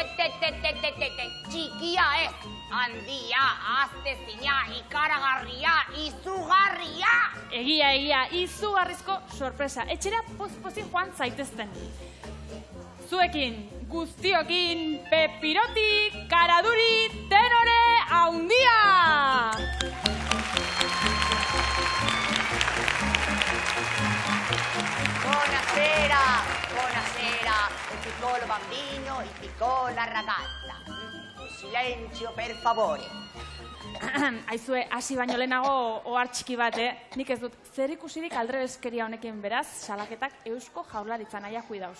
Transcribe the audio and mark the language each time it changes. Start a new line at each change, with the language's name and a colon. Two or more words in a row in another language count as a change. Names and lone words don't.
Basque: Txikia ez, handia, aztezina, ikaragarria, izugarria! Egia, izugarrizko sorpresa. Etxera poz-pozik joan zaitezten. Zuekin, guztiokin, Pepiroti, Karaduri, Tenore, haundia!
Italian: Buonasera, il piccolo bambino, il piccola ragazza. Silenzio, per favore.
Basque: Aizue, hasi baino lehenago ohar txiki bat, nik ez dut zer ikusirik aldrebeskeria honekin beraz, salaketak Eusko Jaurlaritza naia cuidaos,